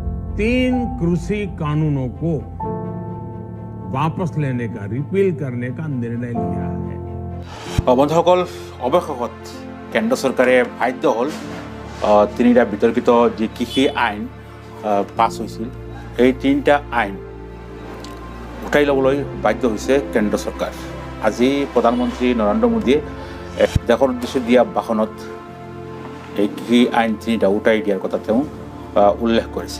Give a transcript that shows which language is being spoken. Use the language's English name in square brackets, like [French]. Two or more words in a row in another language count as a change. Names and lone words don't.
[Hindi] 3 कृषि कानूनों को वापस लेने का, रिपील करने का निर्णय लिया है। [Assamese] বন্ধুসকল, অৱশেষত কেন্দ্ৰ চৰকাৰে বাধ্য হ'ল তিনিটা বিতৰ্কিত যি কৃষি আইন পাছ হৈছিল, সেই তিনিটা আইন উঠাই ল'বলৈ বাধ্য হৈছে কেন্দ্ৰ চৰকাৰ। আজি প্ৰধানমন্ত্ৰী নৰেন্দ্ৰ মোদীয়ে দেশৰ উদ্দেশ্যে দিয়া ভাষণত এই কৃষি আইন তিনিটা উঠাই দিয়াৰ কথা তেওঁ উল্লেখ কৰিছিল।